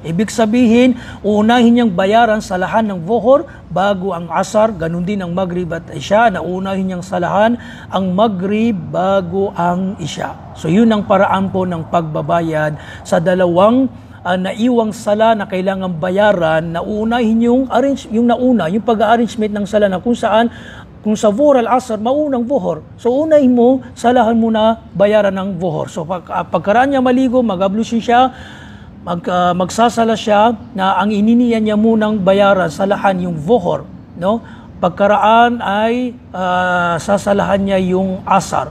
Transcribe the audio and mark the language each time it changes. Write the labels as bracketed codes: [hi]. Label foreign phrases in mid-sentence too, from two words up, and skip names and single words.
[tl] Ibig sabihin, uunahin niyang bayaran salahan ng Zuhur bago ang Asar, ganun din ang Maghrib at Isha, na uunahin niyang salahan ang Maghrib bago ang Isha. So yun ang paraan po ng pagbabayad sa dalawang naiwang sala na kailangan bayaran, na uunahin yung pag-arrangement ng sala na kung sa Zuhur al-Asr, maunang Zuhur. So, unahin mo, salahan mo na bayaran ng Zuhur. So, pagkaraan niya maligo, mag-ablution siya, magsasala siya, na ang ininiyan niya munang bayaran, salahan yung Zuhur. No? Pagkaraan ay sasalahan niya yung Asar.